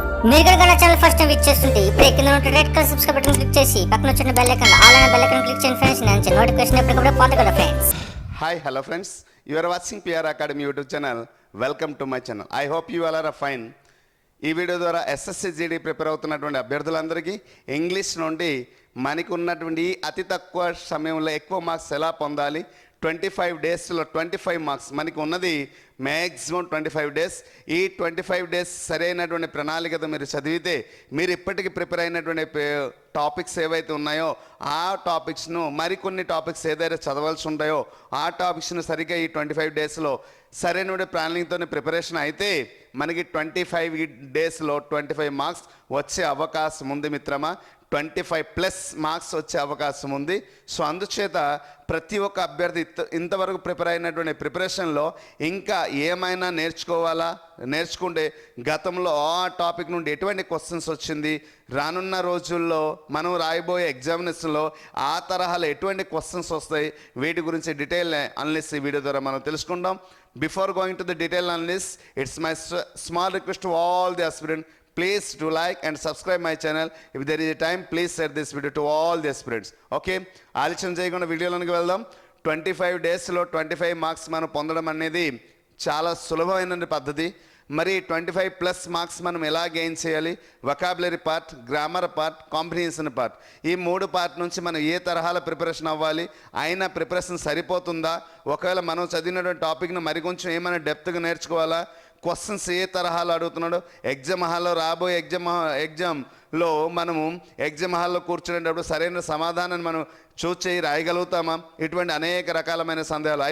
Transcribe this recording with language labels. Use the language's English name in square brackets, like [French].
[Telugu] మీరు కనుక నా ఛానల్ ఫస్ట్ టైం విజిట్ చేస్తుంటే ఇప్పుడే కింద ఉన్న red colour subscribe button click చేసి పక్కన వచ్చిన బెల్ ఐకాన్ ఆల్ అనే బెల్ ఐకాన్ క్లిక్ చేయండి ఫ్రెండ్స్. నేను నోటిఫికేషన్ ఎప్పటికప్పుడు పొందగలరు friends. [English] Hi, hello friends. You are watching PR Academy YouTube channel. Welcome to my channel. I hope you all are fine. [Telugu] ఈ video ద్వారా ఎస్ఎస్సి జీడీ ప్రిపేర్ అవుతున్నటువంటి అభ్యర్థులందరికీ English నుండి మనకు ఉన్నటువంటి అతి తక్కువ సమయంలో ఎక్కువ మార్క్స్ ఎలా పొందాలి, 25 డేస్లో 25 మార్క్స్ మనకి ఉన్నది మ్యాక్సిమం 25 డేస్. ఈ 25 డేస్ సరైనటువంటి ప్రణాళికతో మీరు చదివితే మీరు ఇప్పటికీ ప్రిపేర్ అయినటువంటి టాపిక్స్ ఏవైతే ఉన్నాయో ఆ టాపిక్స్ను మరికొన్ని టాపిక్స్ ఏదైతే చదవాల్సి ఉంటాయో ఆ టాపిక్స్ను సరిగ్గా ఈ 25 డేస్లో సరైన ప్లానింగ్తో ప్రిపరేషన్ అయితే మనకి 25 డేస్లో 25 మార్క్స్ వచ్చే అవకాశం ఉంది మిత్రమా. 25+ మార్క్స్ వచ్చే అవకాశం ఉంది. సో అందుచేత ప్రతి ఒక్క అభ్యర్థి ఇంతవరకు ప్రిపేర్ అయినటువంటి ప్రిపరేషన్లో ఇంకా ఏమైనా నేర్చుకుంటే గతంలో ఆ టాపిక్ నుండి ఎటువంటి క్వశ్చన్స్ వచ్చింది, రానున్న రోజుల్లో మనం రాయబోయే ఎగ్జామినేషన్లో ఆ తరహాలో ఎటువంటి క్వశ్చన్స్ వస్తాయి, వీటి గురించి డీటెయిల్ అనలిస్ట్ ఈ వీడియో ద్వారా మనం తెలుసుకుందాం. [English] Before going to the detailed analysis, it's my small request to all the aspirants. Please do like and subscribe my channel. If there is a time, please share this video to all the aspirants. [Telugu] Okay? ఆలస్యం చేయకుండా వీడియోలోకి వెళ్దాం. 25 డేస్లో 25 marks మనం పొందడం అనేది చాలా సులభమైన పద్ధతి. మరి 25+ మార్క్స్ మనం ఎలా గెయిన్ చేయాలి? Vocabulary part, grammar part, comprehension part, ఈ 3 పార్ట్ నుంచి మనం ఏ తరహాలో ప్రిపరేషన్ అవ్వాలి, అయినా ప్రిపరేషన్ సరిపోతుందా, ఒకవేళ మనం చదివినటువంటి టాపిక్ను మరి కొంచెం ఏమైనా డెప్త్గా నేర్చుకోవాలా, క్వశ్చన్స్ ఏ తరహాలో అడుగుతున్నాడు, ఎగ్జామ్ హాల్లో రాబోయే ఎగ్జామ్లో మనము ఎగ్జామ్ హాల్లో కూర్చునేటప్పుడు సరైన సమాధానాన్ని మనం చూస్ చేయి రాయగలుగుతామా, ఇటువంటి అనేక రకాలమైన సందేహాలు.